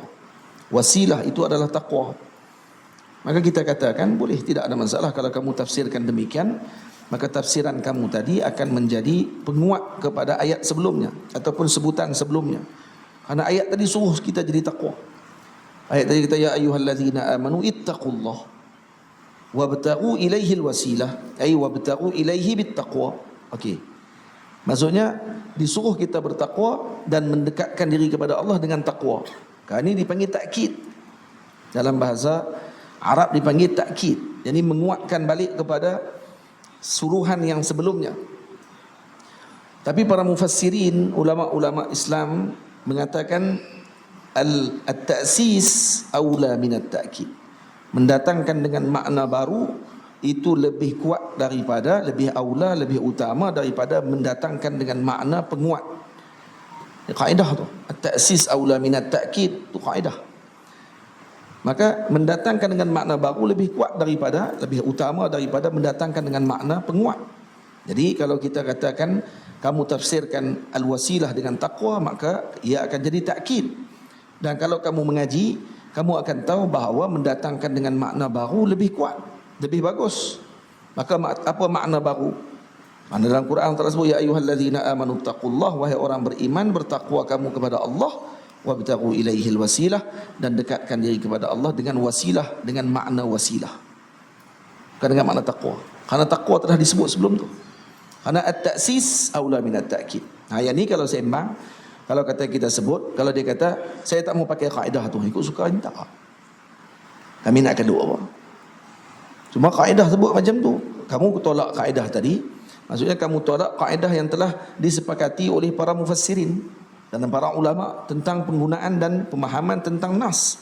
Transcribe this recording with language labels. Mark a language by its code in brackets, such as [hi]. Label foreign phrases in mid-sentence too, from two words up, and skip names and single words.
[ms] Wasilah itu adalah taqwa. Maka kita katakan boleh, tidak ada masalah kalau kamu tafsirkan demikian. Maka tafsiran kamu tadi akan menjadi penguat kepada ayat sebelumnya ataupun sebutan sebelumnya. Karena ayat tadi suruh kita jadi taqwa. [ar] Ayat tadi kita يا أيها الذين آمنوا اتقوا الله وابتغوا إليه الوسيلة أي وابتغوا إليه بالتقوى. [ms] Okey. Maksudnya disuruh kita bertakwa dan mendekatkan diri kepada Allah dengan takwa. Ini dipanggil takkid. Dalam bahasa Arab dipanggil takkid. Jadi menguatkan balik kepada suruhan yang sebelumnya. Tapi para mufassirin, ulama-ulama Islam mengatakan [ar] التأسيس أولى من التأكيد. [ms] Mendatangkan dengan makna baru itu lebih kuat daripada, lebih aula, lebih utama daripada mendatangkan dengan makna penguat. Kaedah tu, [ar] التأسيس أولى من التأكيد, [ms] tu kaedah. Maka mendatangkan dengan makna baru lebih kuat daripada, lebih utama daripada mendatangkan dengan makna penguat. Jadi kalau kita katakan kamu tafsirkan al-wasilah dengan taqwa, maka ia akan jadi takkid. Dan kalau kamu mengaji, kamu akan tahu bahawa mendatangkan dengan makna baru lebih kuat, lebih bagus. Maka apa makna baru? Mana dalam Quran tersebut [ar] يا أيها الذين آمنوا اتقوا الله, [ms] wahai orang beriman, bertakwa kamu kepada Allah, [ar] وابتغوا إليه الوسيلة, [ms] dan dekatkan diri kepada Allah dengan wasilah, dengan makna wasilah, bukan dengan makna taqwa. Karena taqwa telah disebut sebelum tu. Kerana [ar] التأسيس أولى من التأكيد. [ms] Yang ni kalau sembang, kalau kata kita sebut, kalau dia kata saya tak mau pakai kaedah tu, ikut suka ni tak. Kami nak kedua apa? Cuma kaedah sebut macam tu. Kamu tolak kaedah tadi, maksudnya kamu tolak kaedah yang telah disepakati oleh para mufassirin dan para ulama tentang penggunaan dan pemahaman tentang nas.